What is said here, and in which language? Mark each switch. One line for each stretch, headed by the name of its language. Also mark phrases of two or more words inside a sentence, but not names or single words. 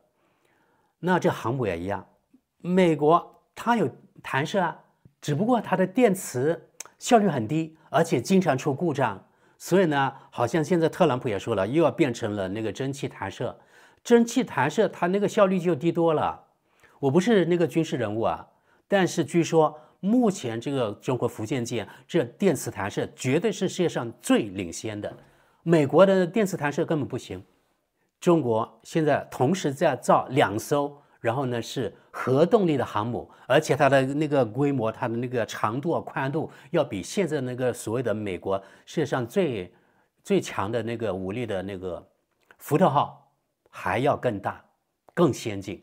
Chinese: 那這航母也一樣，美國它有彈射啊，只不過它的電磁效率很低，而且經常出故障。所以呢，好像現在特朗普也說了，又要變成了那個蒸汽彈射。蒸汽彈射它那個效率就低多了。我不是那個軍事人物啊，但是據說目前這個中國福建艦這電磁彈射絕對是世界上最領先的。美國的電磁彈射根本不行。中國現在同時在造2艘，然後呢是核動力的航母，而且它的那个規模，它的那個長度、寬度，要比現在那個所謂的美國世界上最強的那個武力的那個福特號還要更大、更先進。